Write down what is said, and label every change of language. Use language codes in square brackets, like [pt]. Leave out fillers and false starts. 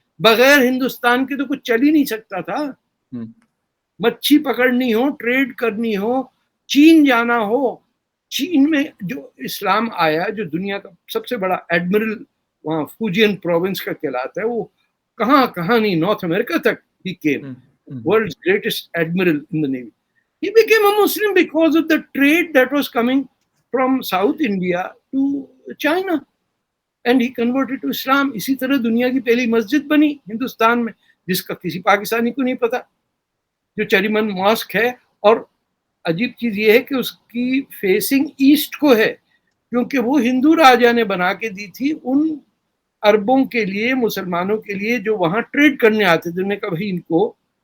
[ur] بغیر ہندوستان کے تو کچھ چل ہی نہیں سکتا تھا. مچھی پکڑنی ہو، ٹریڈ کرنی ہو، چین جانا ہو. چین میں جو اسلام آیا، جو دنیا کا سب سے بڑا ایڈمرل وہاں فوجین پروونس کا کہلاتا ہے، وہ کہاں نہیں، نارتھ امریکہ تک he came. [en] world's greatest admiral in the navy. He became a Muslim because of the trade that was coming from South India to China. And he converted to Islam. [ur] اسی طرح دنیا کی پہلی مسجد بنی ہندوستان میں، جس کا کسی پاکستانی کو نہیں پتا، جو چریمن ماسک ہے. اور عجیب چیز یہ ہے کہ اس کی فیسنگ ایسٹ کو ہے، کیونکہ وہ ہندو راجا نے بنا کے دی تھی ان عربوں کے لیے، مسلمانوں کے لیے جو وہاں ٹریڈ کرنے آتے تھے. انہوں نے کہا بھائی ان کو